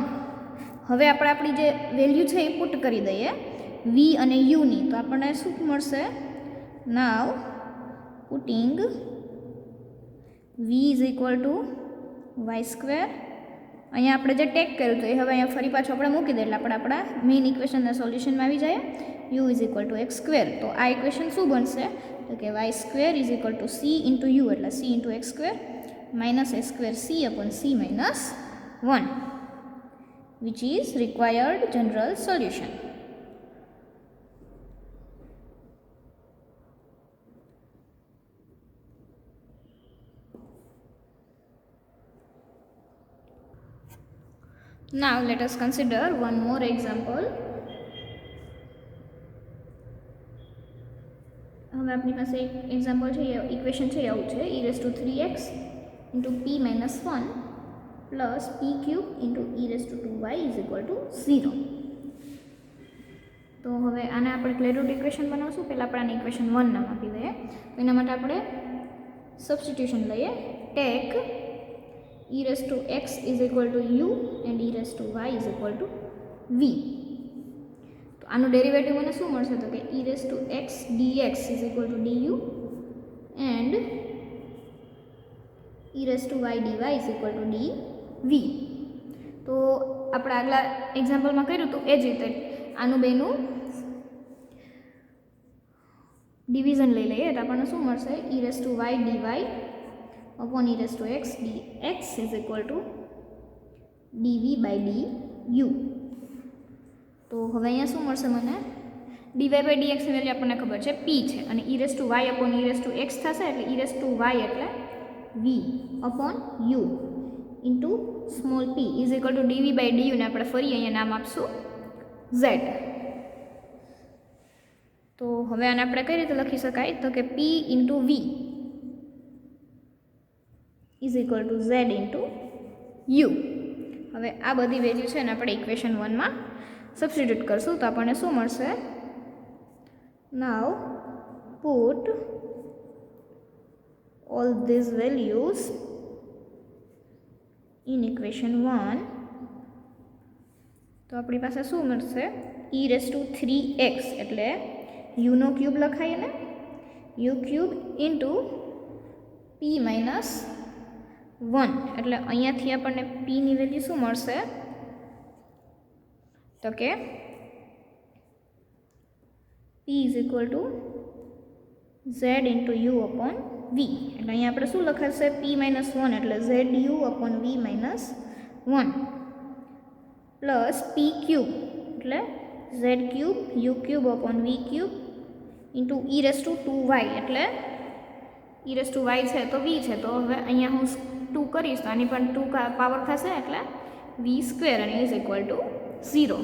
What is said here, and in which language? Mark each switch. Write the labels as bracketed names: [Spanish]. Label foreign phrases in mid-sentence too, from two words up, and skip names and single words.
[Gujarati] હવે આપણે આપણી જે વેલ્યુ છે એ પુટ કરી દઈએ વી અને યુની, તો આપણને શું મળશે, [English] now putting v is equal to y square, [Gujarati] અહીંયા આપણે જે ટેક કર્યું હતું એ હવે અહીંયા ફરી પાછું આપણે મૂકી દઈએ એટલે આપણે આપણા મેઇન ઇક્વેશનના સોલ્યુશનમાં આવી જાય, [English] u is equal to x square. [Gujarati] તો આ ઇક્વેશન શું બનશે તો કે [English] y square is equal to c into u એટલે c into x square minus a square c upon c minus 1, which is required general solution. Now let us consider one more example. [Gujarati] હવે આપણી પાસે એક એક્ઝામ્પલ છે, ઇક્વેશન છે આવું છે, [English] e raise to 3x into p minus 1 plus p cube into e raise to 2y is equal to 0. [Gujarati] તો હવે આને આપણે ક્લેરુટ ઇક્વેશન બનાવશું. પહેલાં આપણે આને ઇક્વેશન 1 નામ આપી દઈએ. તો એના માટે આપણે સબસ્ટિટ્યુશન લઈએ, [English] ટેક e raised to x is equal to u and e raised to y is equal to v. [Gujarati] તો આનું ડેરિવેટિવ મને શું મળશે તો કે [English] e raised to x dx is equal to du and e raised to y dy is equal to dv. [Gujarati] તો આપણે આગલા એક્ઝામ્પલમાં કર્યું તો એ જ રીતે આનું બેનું ડિવિઝન લઈ લઈએ એટલે આપણને શું મળશે, [English] e raised to y dy upon e raised to x dx is equal to dv by du. [Gujarati] તો હવે અહીંયા શું મળશે મને, [English] dy by dx [Gujarati] ની વેલ્યુ આપણને ખબર છે p છે, [English] અને e raised to y upon e raised to x [Gujarati] થશે એટલે [English] e raised to y એટલે v upon u into small p is equal to dv by du [Gujarati] ને આપણે ફરી અહીંયા નામ આપશું z. તો હવે આને આપણે કઈ રીતે લખી શકાય તો કે [English] p into v is equal to z into u. [Gujarati] હવે આ બધી વેલ્યુ છે ને આપણે ઇક્વેશન 1 માં સબસ્ટિટ્યુટ કરશું તો આપણને શું મળશે, [English] now put all these values in equation 1. [Gujarati] તો આપણી પાસે શું મળશે, [English] e raised to 3x [Gujarati] એટલે u નો ક્યુબ લખાય ને, [English] u cube into p minus 1 [Gujarati] એટલે અહીંયાથી આપણને p ની વેલ્યુ શું મળશે તો કે [English] p is equal to z into u upon v [Gujarati] એટલે એટલે અહીંયા આપણે શું લખાશે p-1 એટલે ZU/V-1 પ્લસ p³ એટલે Z³ U³ e⁻² એટલે e⁻y છે તો v છે, તો હવે અહીંયા હું 2 કરીશ તો આની પણ 2 પાવર થશે એટલે v² અને [English] is equal to 0.